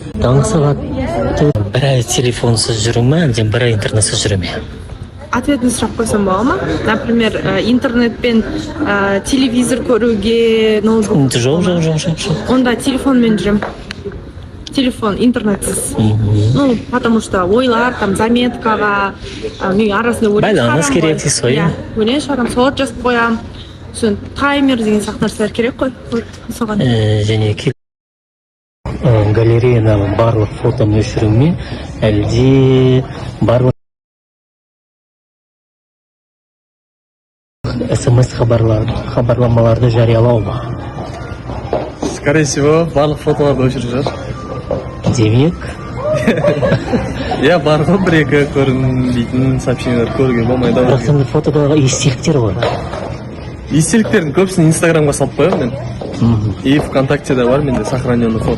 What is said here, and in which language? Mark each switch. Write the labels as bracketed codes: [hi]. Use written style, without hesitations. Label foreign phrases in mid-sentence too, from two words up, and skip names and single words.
[kk] Таңғы сағат бір ай телефонсыз жүру ме, әлде бір ай интернетсіз жүру ме? Ответный сұрақ қойсам бола ма? Например, интернетпен телевизор көруге, ноутбук. Жоқ. Онда телефонмен жүрем. Телефон, интернетсіз. [ru] Ну, потому что [kk] ойлар, там, заметкаға, мен арасында өлең Байланыс керек дейсіз ғой. Иә, өлең шығарам, солар жазып қоям. Сосын таймер деген сияқты нәрселер керек қой. Соған. Және галереядағы барлық фотоны өшіру ме, әлде барлық смс хабарламаларды жариялау ма? [ru] Скорее всего, [kk] барлық фотоларды өшіріп жатыр. Демек, иә бар ғой бір екі көрінбейтін сообщениялар көруге болмайды бірақ сенде фотодағы естеліктер бар. естеліктердің көбісін инстаграмға салып қоямын мен. И ВКонтактеде бар менде [ru] сохраненный фото.